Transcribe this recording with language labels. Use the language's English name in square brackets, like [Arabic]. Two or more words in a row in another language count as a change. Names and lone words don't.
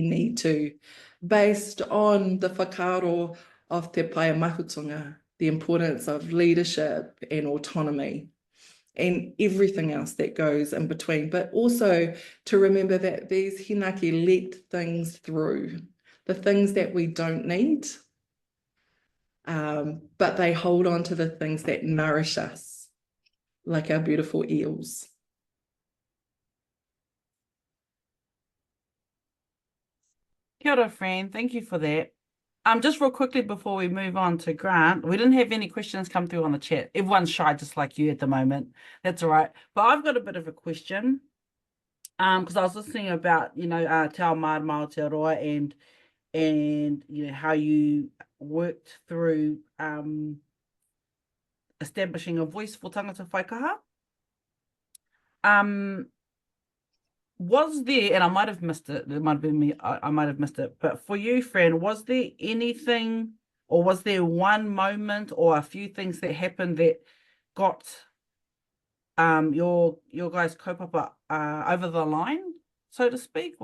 [English] need to, based on the whakaaro of Te Pae Māhutonga, the importance of leadership and autonomy, and everything else that goes in between, but also to remember that these hinaki let things through, the things that we don't need, but they hold on to the things that nourish us, like our beautiful eels. [Māori] Kia ora, [English] Fran. Thank you for that. Just real quickly before we move on to Grant, we didn't have any questions come through on the chat. Everyone's shy just like you at the moment. That's all right. But I've got a bit of a question. Because I was listening about, Te Ao Marama Aotearoa and how you worked through establishing a voice for [Māori] tangata whaikaha. [English] Was there, and I might have missed it, it might have been me, I might have missed it, but for you, Fran, was there anything, or was there one moment or a few things that happened that got your guys' kaupapa over the line, so to speak?